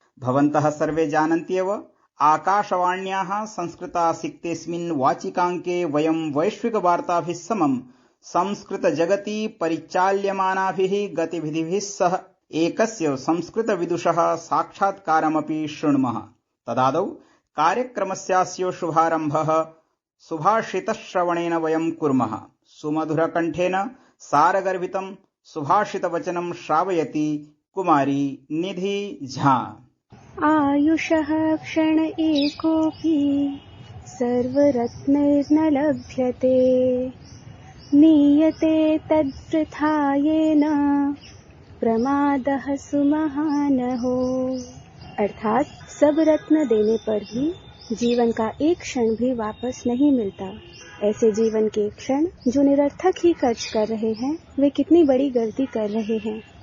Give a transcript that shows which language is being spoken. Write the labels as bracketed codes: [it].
[sa] भवन्तः सर्वे जानन्ति एव, आकाशवाण्याः संस्कृतासिक्तेऽस्मिन् वाचिकाङ्के वयं वैश्विकवार्ताभिः समं संस्कृतजगति परिचाल्यमानाभिः गतिविधिभिः सह एकस्य संस्कृतविदुषः साक्षात्कारमपि शृणुमः। तदादौ कार्यक्रमस्यास्य शुभारम्भः सुभाषितश्रवणेन वयं कुर्मः। सुमधुरकण्ठेन सारगर्भितं सुभाषितवचनं श्रावयति कुमारी निधि झा। आयुषः क्षण एकोऽपि सर्वरत्नैर्न लभ्यते, नीयते तद्वृथा येन प्रमादः सुमहानहो। [hi] अर्थात सब रत्न देने पर भी जीवन का एक क्षण भी वापस नहीं मिलता। ऐसे जीवन के क्षण जो निरर्थक ही खर्च कर रहे हैं, वे कितनी बड़ी गलती कर रहे हैं।